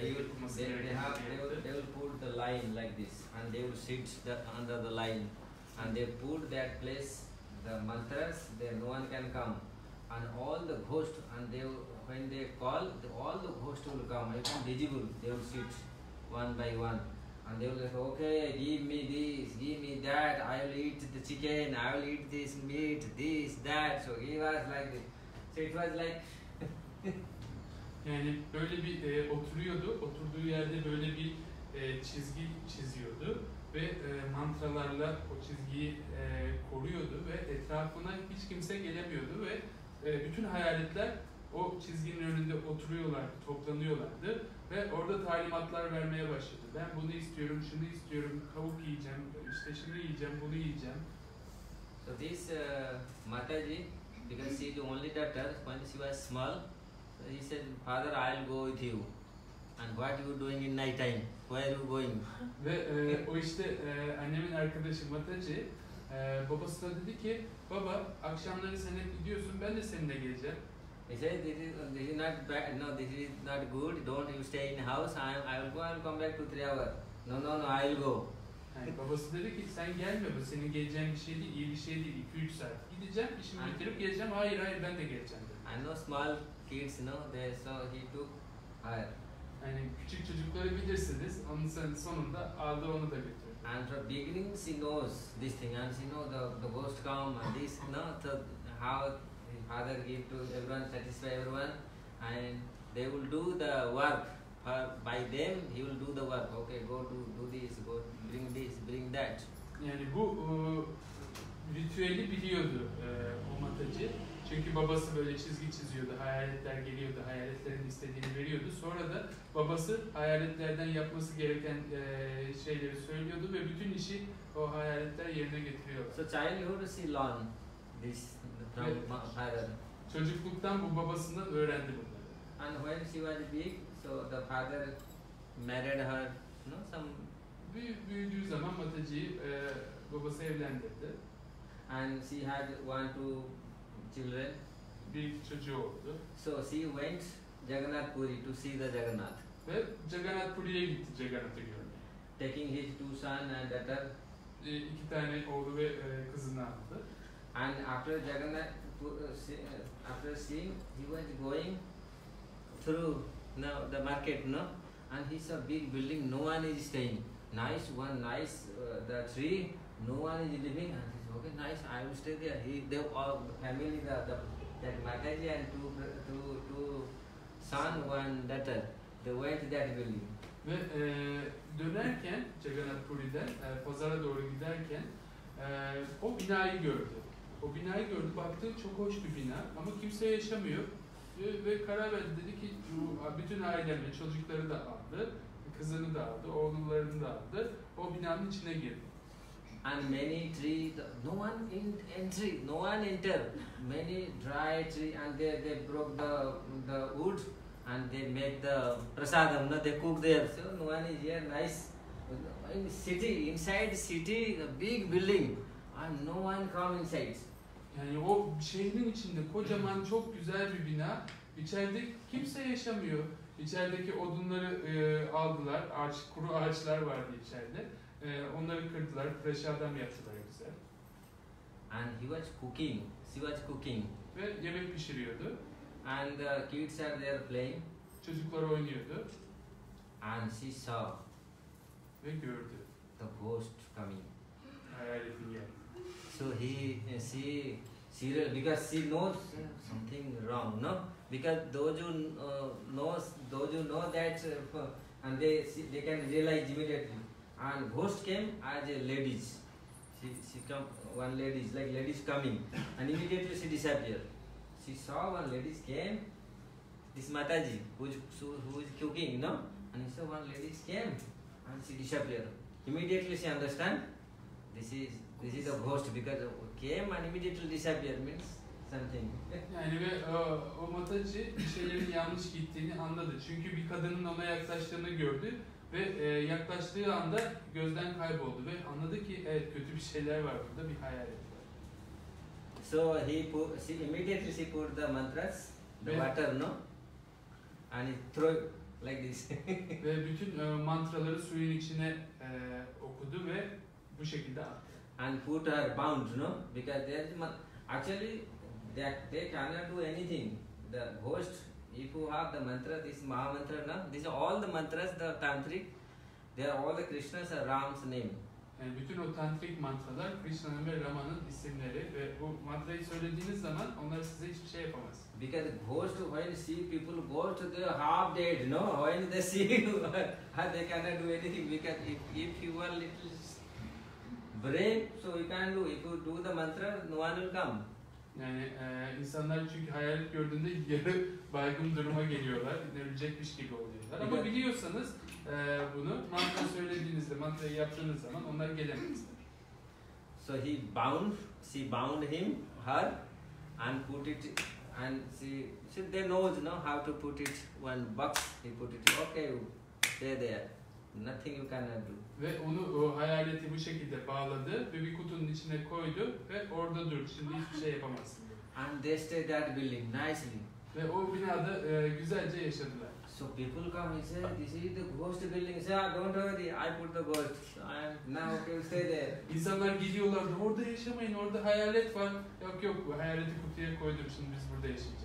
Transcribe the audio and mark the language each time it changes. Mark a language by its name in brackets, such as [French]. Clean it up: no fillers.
[English] They will put the line like this and they will sit under the line and they put that place the mantras, there no one can come and all the ghosts and when they call all the ghosts will come, visible, they will sit one by one and they will say, okay, give me this, give me that, I will eat the chicken, I will eat this meat, this, that. So he was like this. So it was like [Turkish] yani böyle bir oturduğu yerde böyle bir çizgi çiziyordu ve mantralarla o çizgiyi koruyordu ve etrafına hiç kimse gelemiyordu ve bütün hayaletler o çizginin önünde oturuyorlardı, toplanıyorlardı ve orada talimatlar vermeye başladı. Ben bunu istiyorum, şunu istiyorum, tavuk yiyeceğim, işte şunu yiyeceğim, bunu yiyeceğim. [English] So this Mataji, because she is the only daughter, when she was small, he said, Father, I'll go with you. And what you doing in night time? Where are you going? [Turkish] Ve o işte annemin arkadaşı Mataji, babası da dedi ki, baba akşamları sen hep gidiyorsun, ben de seninle geleceğim. [English] He said, this is not bad. No, this is not good. Don't you stay in house. I will go. I will come back to 3 hours. No, I will go. [Turkish] Yani babası dedi ki sen gelme, bu senin geleceğin bir şey değil, iyi bir şey değil. 2-3 saat gideceğim, işimi bitirip geleceğim. Hayır ben de geleceğim dedi. [English] I know small kids, so he took her. [Turkish] Yani küçük çocukları bilirsiniz, onun sonunda aldı onu da götürdü. [English] And from beginning she knows this thing, and she know the ghost come and this, so how his father give to everyone, satisfy everyone, and they will do the work. By them he will do the work. Okay, go do this, go bring that. [Turkish] Yani bu ritüeli biliyordu o matacı. Çünkü babası böyle çizgi çiziyordu, hayaletler geliyordu, hayaletlerin istediğini veriyordu. Sonra da babası hayaletlerden yapması gereken şeyleri söylüyordu ve bütün işi o hayaletler yerine getiriyordu. [English] So childhood she learned this from father. [Turkish] Çocukluktan bu babasından öğrendi bunları. [English] And when she was big, so the father married her, some. [Turkish] Büyüdüğü zaman matacıyı babası evlendirdi. [English] And she had 1-2 children. [Turkish] Bir çocuğu oldu. [English] So she went Jagannath Puri to see the Jagannath. [Turkish] Ve Jagannath Puri'ye gitti Jagannath'ı görmeye. [English] Taking his 2 sons and daughter. [Turkish] 2 tane oğlu ve kızını aldı. [English] And after Jagannath, after seeing, he was going through the market, and he saw big building. No one is staying. Nice, the tree. No one is living. And he said, okay, nice. I will stay there. They all family, that Mataji and two son, one daughter. They went to that building. [Turkish] Ve dönerken Jagannath Puri'den pazara doğru giderken o binayı gördü. O binayı gördü, baktı çok hoş bir bina ama kimse yaşamıyor ve karar verdi, dedi ki bütün ailemle çocukları da aldı, kızını da aldı, oğullarını da aldı, o binanın içine girdi. [English] And many trees, no one entry, no one enter. Many dry tree, and they broke the wood, and they make the prasadam. They cook there. So no one is here. Nice in city, inside city, a big building, and no one come inside. [Turkish] Yani o şehrin içinde kocaman çok güzel bir bina. İçeride kimse yaşamıyor. İçerideki odunları aldılar. Kuru ağaçlar vardı içeride. Onları kırdılar, prasadam yaptılar güzel. [English] And he was cooking. She was cooking. [Turkish] Ve yemek pişiriyordu. [English] And the kids are there playing. [Turkish] Çocuklar oynuyordu. [English] And she saw. [Turkish] Ve gördü. [English] The ghost coming. [Turkish] Hayaletin geldi. [English] So she because she knows something wrong, no? Because those who know that, and they can realize immediately. And ghost came as a ladies. She come, one ladies, like ladies coming, and immediately she disappeared. She saw one ladies came, this Mataji, who is cooking, no? And he saw one ladies came, and she disappeared. Immediately she understand, this is a ghost, because came and immediately disappeared means something. [Turkish] Yani ve o matacı bir şeylerin yanlış gittiğini anladı. Çünkü bir kadının ona yaklaştığını gördü ve yaklaştığı anda gözden kayboldu ve anladı ki evet kötü bir şeyler var burada, bir hayalet var. [English] So she immediately put the mantras, the water, no, and he threw like this. [Turkish] Ve bütün mantraları suyun içine okudu ve bu şekilde attı. [English] And put her bound, no, because actually they cannot do anything. The ghost, if you have the mantra, this Maha mantra, no, these are all the mantras, the tantric, they are all the Krishna's or Ram's name. [Turkish] Yani bütün o tantrik mantralar Krishna'nın ve Rama'nın isimleri ve bu mantrayı söylediğiniz zaman onlar size hiçbir şey yapamaz. [English] Because ghost, when see people ghost, they are half dead, no? When they see you, they cannot do anything, because if you are little brave, so you can do. If you do the mantra, no one will come. [Turkish] Yani insanlar çünkü hayalet gördüğünde yarı baygın duruma geliyorlar, ölecekmiş gibi oluyorlar. Ama biliyorsanız bunu mantra söylediğinizde, mantrayı yaptığınız zaman onlar gelemezler. [English] So she bound her, and put it, and they knows, how to put it one box. He put it, okay, stay there. Nothing you cannot do. [Turkish] Ve onu o hayaleti bu şekilde bağladı ve bir kutunun içine koydu ve orada dur. Şimdi hiçbir şey yapamazsın. [English] And they stay that building nicely. [Turkish] Ve o binada güzelce yaşadılar. [English] So people come and say, this is the ghost building. Say, ah, don't worry, I put the ghost. I am now okay, stay there. [Turkish] İnsanlar gidiyorlardı, orada yaşamayın, orada hayalet var. Yok yok, bu hayaleti kutuya koydum, şimdi biz burada yaşayacağız.